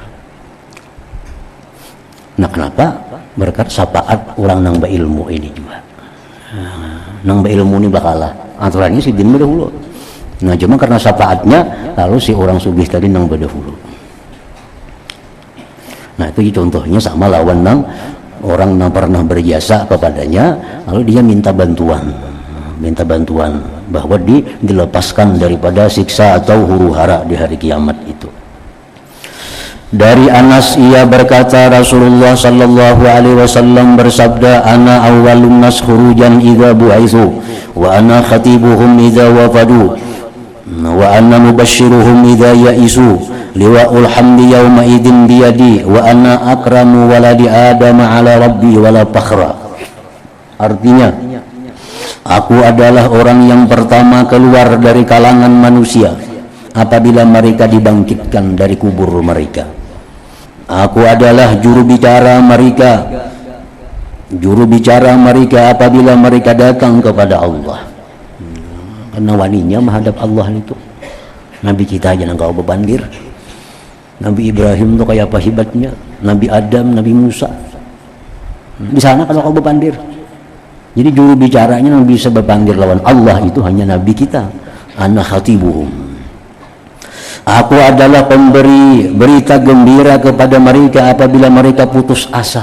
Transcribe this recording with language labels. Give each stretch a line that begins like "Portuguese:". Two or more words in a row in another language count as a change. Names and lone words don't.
Indonesian: Nah, kenapa?
Banjar: Berkat syafaat orang nang berilmu ini juga. Nang berilmu ini bakalah aturannya si din berdahulu. Nah, cuma karena syafaatnya lalu si orang sugih tadi nang berdahulu.
Indonesian: Nah, itu contohnya sama lawan nang orang yang pernah berjasa kepadanya lalu dia minta bantuan bahwa dilepaskan daripada siksa atau huru-hara di hari kiamat itu. Dari Anas ia berkata Rasulullah
Arabic: صلى الله عليه وسلم
Indonesian: bersabda,
Arabic: أنا أول الناس خروجا إذا بعثوا وأنا خطيبهم إذا وفدوا وأنا مبشرهم إذا أيسوا لواء الحمد يومئذ بيدي وأنا أكرم ولد آدم على ربي ولا فخر.
Indonesian: Artinya aku adalah orang yang pertama keluar dari kalangan manusia apabila mereka dibangkitkan dari kubur mereka. Aku adalah juru bicara mereka apabila mereka datang kepada Allah.
Banjar: Karena waninya menghadap Allah itu. Nabi kita aja nang kau bebandir.
Indonesian: Nabi Ibrahim tuh kayak apa hebatnya, Nabi Adam, Nabi Musa.
Banjar: Di sana kalau kau berpandir. Jadi juru bicaranya yang bisa berpandir lawan Allah itu hanya Nabi kita.
Arabic: أنا خطيبهم.
Indonesian: Aku adalah pemberi berita gembira kepada mereka apabila mereka putus asa.